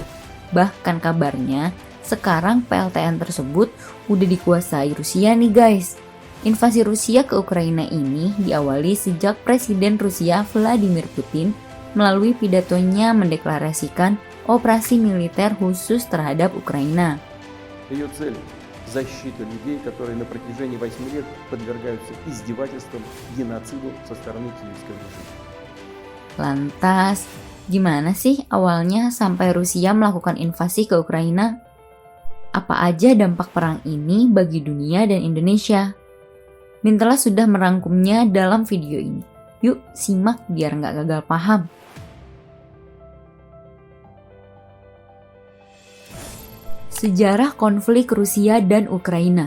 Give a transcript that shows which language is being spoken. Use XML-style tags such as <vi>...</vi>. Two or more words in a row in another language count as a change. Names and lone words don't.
<id>Bahkan kabarnya, sekarang PLTN tersebut udah dikuasai Rusia nih guys. Invasi Rusia ke Ukraina ini diawali sejak Presiden Rusia Vladimir Putin melalui pidatonya mendeklarasikan operasi militer khusus terhadap Ukraina.</id> <ru>Ее цель – защита людей, которые на протяжении 8 лет подвергаются издевательствам, геноциду со стороны киевского режима.</ru> <id>Lantas, gimana sih awalnya sampai Rusia melakukan invasi ke Ukraina? Apa aja dampak perang ini bagi dunia dan Indonesia? Mintala sudah merangkumnya dalam video ini. Yuk simak biar nggak gagal paham. Sejarah konflik Rusia dan Ukraina.</id>